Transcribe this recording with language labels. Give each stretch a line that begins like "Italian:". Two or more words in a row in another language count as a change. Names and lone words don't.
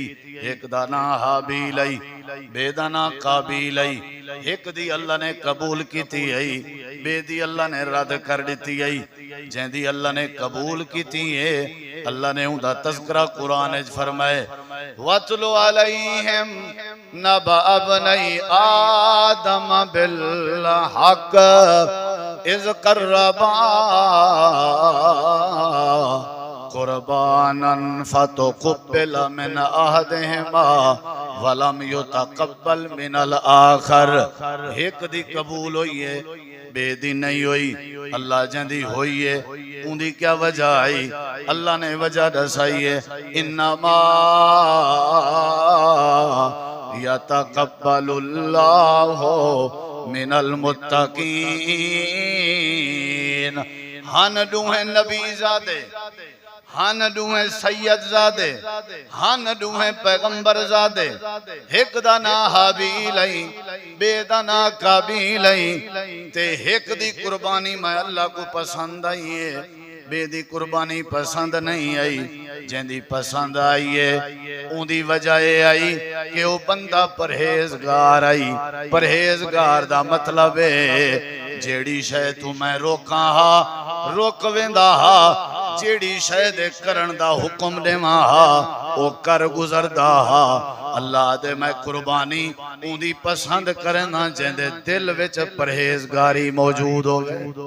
Saraiki: ایک دا ناں ہابیل ائی، بے دا ناں قابیل ائی. ایک دی اللہ نے قبول کیتی ائی، بے دی اللہ نے رد کر دتی ائی. جیندی اللہ نے قبول کیتی ہے اللہ نے ان کا تذکرہ قرآن وچ فرمائے
Arabic: واتل عليهم نبأ ابني آدم بالحق إذ قربا قربانا فتقبل من أحدهما ولم يتقبل من الآخر.
Saraiki: ایک دی قبول ہوئی ہے، بے دی نہیں ہوئی. اللہ جیندی ہوئی ہے ان کی کیا وجہ ائی? اللہ نے وجہ دسائی ہے
Arabic: إنما يتقبل الله من المتقين.
Saraiki: ہن دوہے نبی زادے، ہن دوہے سید زادے، ہن دوہے پیغمبر زادے. ایک دا نا ہابیل ائی، بے دا نا قابیل ائی. تے ایک دی قربانی میں اللہ کو پسند آئی ہے، بے دی قربانی پسند نہیں آئی. جیندی پسند آئی ہے ان کی وجہ ائی کہ وہ بندہ پرہیزگار ائی. پرہیزگار دا مطلب ہے جیہڑی شے توں میں روکا ہا روک ویندا ہا، جیہڑی شے دے کرن دا حکم دیوا ہا او کر گزردا ہا. اللہ دے میں قربانی ان کی پسند کرنا جیندے دل وچ پرہیزگاری موجود ہووے.